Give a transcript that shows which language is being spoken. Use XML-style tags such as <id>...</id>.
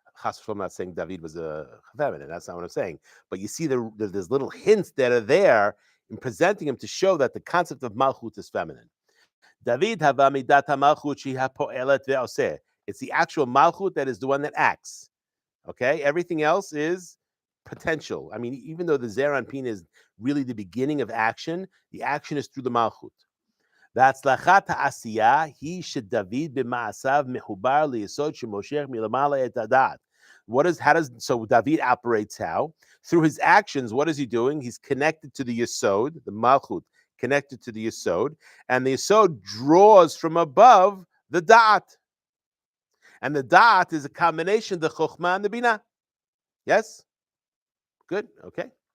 <en>I'm not saying David was a feminine. That's not what I'm saying. But you see, there's little hints that are there in presenting him to show that the concept of Malchut is feminine. David hava midat Malchut sheha po'elet ve'oseh. It's the actual Malchut that is the one that acts. Okay? Everything else is potential. I mean, even though the Zeranpin is really the beginning of action, the action is through the Malchut.</en> <he>והצלחת העשייה היא שדוד במעשיו מחובר ליסוד שמושך מלמעלה את הדעת.</he> <en>So David operates how? Through his actions, what is he doing? He's connected to the Yesod, the Malchut, connected to the Yesod, and the Yesod draws from above the Da'at. And the Da'at is a combination of the Chokhmah and the Binah. Yes? Good, okay.</en>